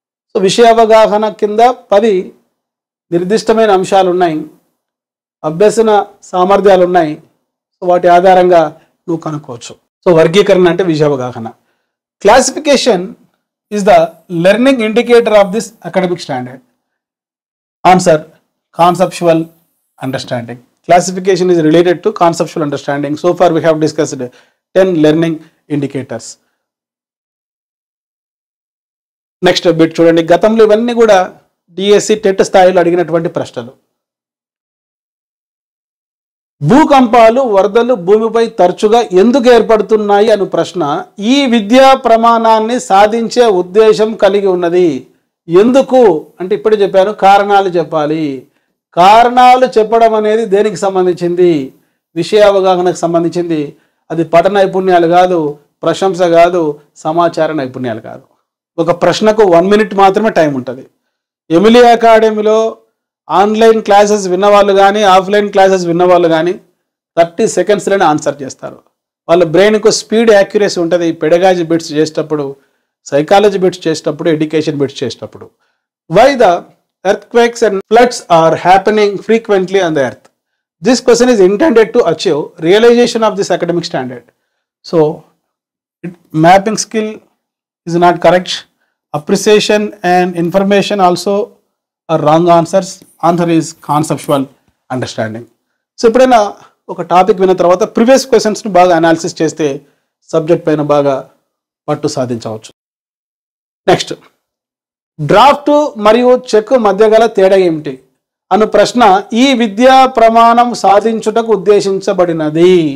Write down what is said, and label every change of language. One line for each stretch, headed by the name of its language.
Telugu: So విషయ అవగాహన కింద 10 నిర్దిష్టమైన అంశాలు ఉన్నాయి, అభ్యసన సామర్థ్యాలు ఉన్నాయి. సో వాటి ఆధారంగా నువ్వు కనుక్కోవచ్చు. సో వర్గీకరణ అంటే విషయ అవగాహన.
English: Classification is the learning indicator of this academic standard. Answer, conceptual understanding. Classification is related to conceptual understanding. So far we have discussed 10 learning indicators. Next bit
Telugu: చూడండి. గతంలో ఇవన్నీ కూడా డిఎస్సి టెట్ స్థాయిలో అడిగినటువంటి ప్రశ్నలు. భూకంపాలు, వరదలు భూమిపై తరచుగా ఎందుకు ఏర్పడుతున్నాయి అను ప్రశ్న ఈ విద్యా ప్రమాణాన్ని సాధించే ఉద్దేశం కలిగి ఉన్నది. ఎందుకు అంటే ఇప్పుడే చెప్పాను, కారణాలు చెప్పాలి. కారణాలు చెప్పడం అనేది దేనికి సంబంధించింది? విషయ అవగాహనకు సంబంధించింది. అది పఠ నైపుణ్యాలు కాదు, ప్రశంస కాదు, సమాచార నైపుణ్యాలు కాదు. ఒక ప్రశ్నకు 1 minute మాత్రమే టైం ఉంటుంది. ఎమిలీ అకాడమీలో ఆన్లైన్ క్లాసెస్ విన్నవాళ్ళు కానీ, ఆఫ్లైన్ క్లాసెస్ విన్నవాళ్ళు కానీ 30 secondsలోనే ఆన్సర్ చేస్తారు. వాళ్ళ బ్రెయిన్కు స్పీడ్, యాక్యురసీ ఉంటుంది. పెడగాజీ బిట్స్ చేసేటప్పుడు, సైకాలజీ బిట్స్ చేసేటప్పుడు, ఎడ్యుకేషన్ బిట్స్ చేసేటప్పుడు.
English: Why the earthquakes and floods are happening frequently on the earth? This question is intended to achieve realization of this academic standard. So mapping skill is not correct. Appreciation and information also are wrong answers. Answer is conceptual understanding.
Telugu: So ఇప్పుడైనా ఒక topic విన్న తర్వాత previous క్వశ్చన్స్ని బాగా analysis చేస్తే subject పైన బాగా పట్టు సాధించవచ్చు. నెక్స్ట్, డ్రాఫ్ట్ మరియు చెక్ మధ్య గల తేడా ఏమిటి అను ప్రశ్న ఈ విద్యా ప్రమాణం సాధించుటకు ఉద్దేశించబడినది.